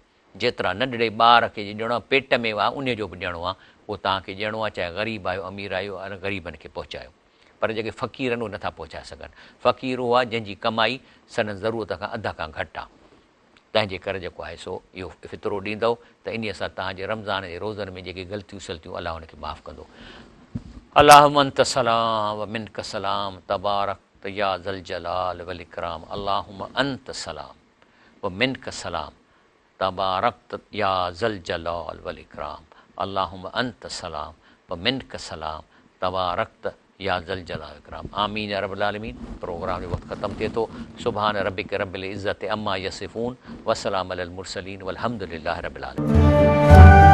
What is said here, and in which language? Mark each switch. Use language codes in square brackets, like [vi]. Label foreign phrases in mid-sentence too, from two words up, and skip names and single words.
[sd] जेतिरा नंढड़े ॿार खे ॾियणो आहे, पेट में आहे, उन जो बि ॾियणो आहे, उहो तव्हांखे ॾियणो आहे, चाहे ग़रीब आहियो अमीर आहियो, ग़रीबनि खे पहुचायो। पर जेके फ़क़ीर आहिनि उहे नथा पहुचाए सघनि। फ़क़ीर उहो आहे जंहिंजी कमाई सन ज़रूरत खां अध खां घटि आहे। तंहिंजे करे जेको आहे सो इहो फ़ितरो ॾींदव त इन सां तव्हांजे रमज़ान जे रोज़नि में जेके ग़लतियूं सलतियूं अलाह हुनखे माफ़ु कंदो। [ar] اللهم أنت السلام و منك السلام تباركت يا ذا الجلال و الإكرام. اللهم أنت السلام و منك السلام تباركت يا ذا الجلال و الإكرام. اللهم أنت السلام و منك السلام تباركت يا ذا الجلال و الإكرام. آمين يا رب العالمين. [sd] प्रोग्राम जो वक़्तु ख़तमु थिए थो। [ar] سبحان ربك رب العزة عما يصفون و سلام على المرسلين والحمد لله رب العالمين.